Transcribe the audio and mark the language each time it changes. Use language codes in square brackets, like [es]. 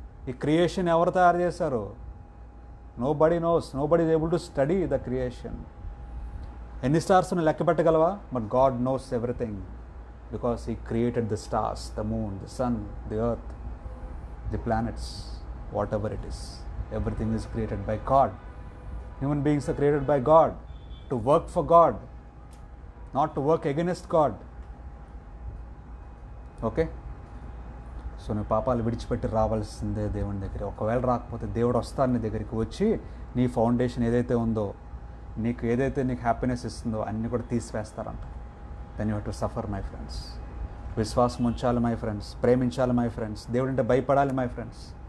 [te] ఈ క్రియేషన్ ఎవరు తయారు చేశారు? [en] Nobody knows, nobody is able to study the creation. [te] ఎన్ని స్టార్స్ను లెక్క పెట్టగలవా? [en] But God knows everything because he created the stars, the moon, the sun, the earth, the planets, whatever it is. Everything is created by God. Human beings are created by God to work for God, not to work against God. Okay? [te] So నువ్వు పాపాలు విడిచిపెట్టి రావాల్సిందే దేవుని దగ్గర. ఒకవేళ రాకపోతే దేవుడు వస్తాడు నీ దగ్గరికి, వచ్చి నీ ఫౌండేషన్ ఏదైతే ఉందో, నీకు ఏదైతే నీకు హ్యాపీనెస్ ఇస్తుందో అన్నీ కూడా తీసివేస్తారంట. [en] Then you have to suffer my friends. [te] విశ్వాసం ఉంచాలి [en] my friends, ప్రేమించాలి my friends, [te] దేవుడు అంటే భయపడాలి [en] My friends.